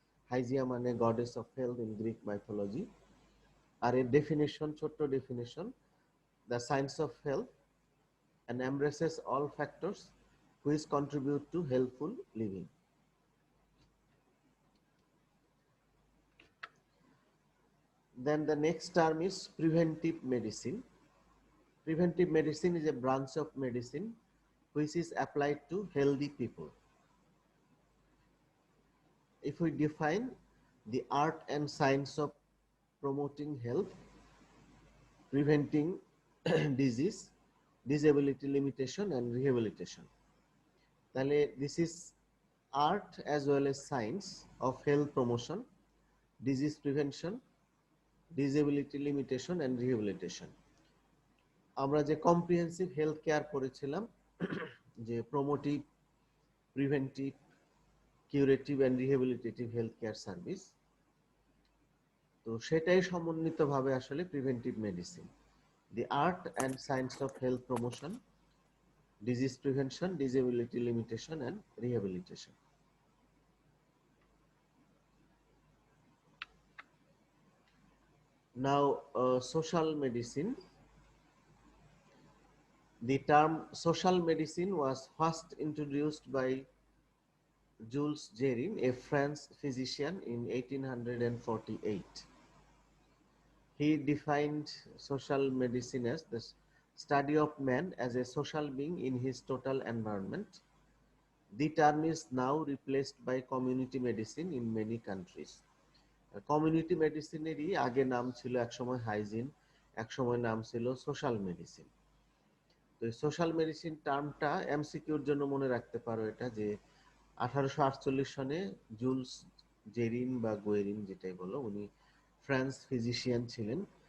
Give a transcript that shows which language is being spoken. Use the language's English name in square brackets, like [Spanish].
[English] Hygieia মানে goddess of health in Greek mythology. [Bangla] আর এর definition, ছোট্ট definition, [English] The science of health and embraces all factors which contribute to healthful living. Then the next term is preventive medicine. Preventive medicine is a branch of medicine which is applied to healthy people. If we define the art and science of promoting health, preventing disease, disability limitation, and rehabilitation, তাহলে this is art as well as science of health promotion, disease prevention, disability limitation, and rehabilitation. [Bangla] আমরা যে comprehensive health care পড়েছিলাম, যে প্রমোটিভ, preventive, curative and রিহেবিলিটেটিভ health care service, তো সেটাই সমন্বিতভাবে আসলে preventive medicine, [English] The art and science of health promotion, disease prevention, disability limitation and rehabilitation. Now, social medicine. The term social medicine was first introduced by Jules Jerin, a French physician, in 1848. He defined social medicine as the study of man as a social being in his total environment. The term is now replaced by community medicine in many countries. [Bangla] Community মেডিসিনেরই আগে নাম ছিল একসময় hygiene, একসময় নাম ছিল social medicine. তো social medicine টার্মটা এমসিকিউর জন্য মনে রাখতে পারো এটা, যে 1848 সনে জুলস জেরিন বা গোয়েরিন যেটাই বলো, উনি ফ্রান্স ফিজিশিয়ান ছিলেন।